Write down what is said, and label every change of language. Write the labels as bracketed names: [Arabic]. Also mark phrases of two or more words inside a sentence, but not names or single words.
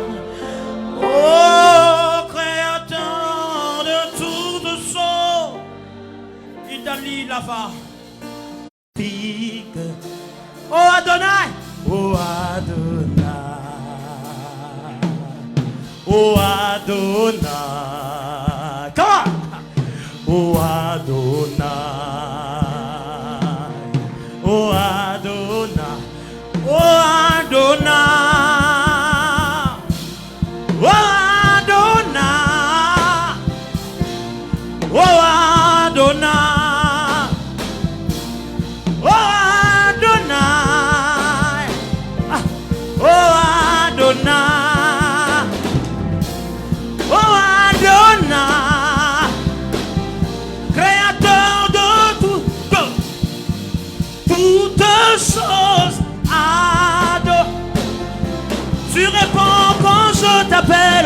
[French] Oh, Créateur de toutes choses. Italie, là-bas. Oh, Adonai. Oh, Adonai. Oh Adonai, [English] come on. [French] Oh Adonai, oh Adonai, oh Adonai, oh Adonai, oh Adonai, oh Adonai, oh Adonai. Créateur de toutes choses, Adonai. Tu réponds quand je t'appelle.